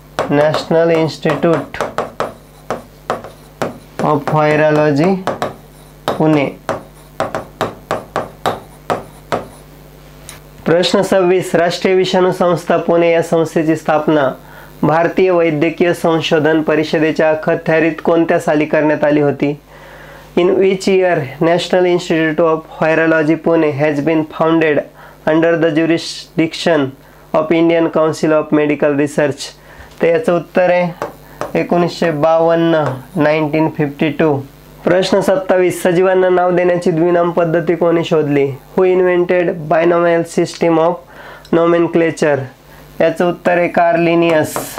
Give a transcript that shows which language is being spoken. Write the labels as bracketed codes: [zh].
[en] National institute of virology Pune. [mr] प्रश्न 26. राष्ट्रीय विषाणू संस्था पुणे या संस्थेची स्थापना भारतीय वैद्यकीय संशोधन परिषदेच्या अखत्यारीत कोणत्या साली करण्यात आली होती? [en] In which year National Institute of Virology Pune has been founded under the jurisdiction of Indian Council of Medical Research. [mr] तर याचं उत्तर आहे 1952, 1952. प्रश्न 27, सजीवांना नाव देण्याची द्विनाम पद्धती कोणी शोधली? [en] Who invented binomial system of nomenclature? [mr] याचं उत्तर आहे कार्ल लिनियस.